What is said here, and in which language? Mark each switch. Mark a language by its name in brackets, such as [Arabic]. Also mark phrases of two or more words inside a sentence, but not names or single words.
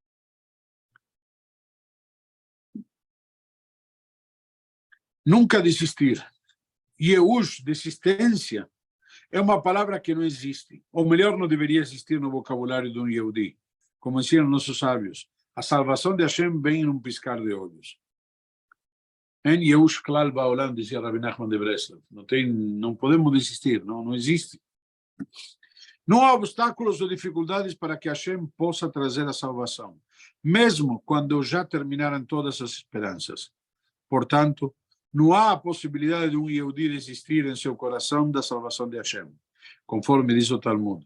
[Portuguese] Nunca desistir. Yehush, desistência, é uma palavra que não existe. Ou melhor, não deveria existir no vocabulário de um Yehudi. Como ensinam nossos sábios, a salvação de Hashem vem num piscar de olhos. [Hebrew] אין ייאוש כלל בעולם, [Portuguese] dizia Rabbi Nachman de Breslov. Não podemos desistir, não existe. Não há obstáculos ou dificuldades para que Hashem possa trazer a salvação, mesmo quando já terminaram todas as esperanças. Portanto, não há a possibilidade de Yehudi desistir em seu coração da salvação de Hashem, conforme diz o Talmud.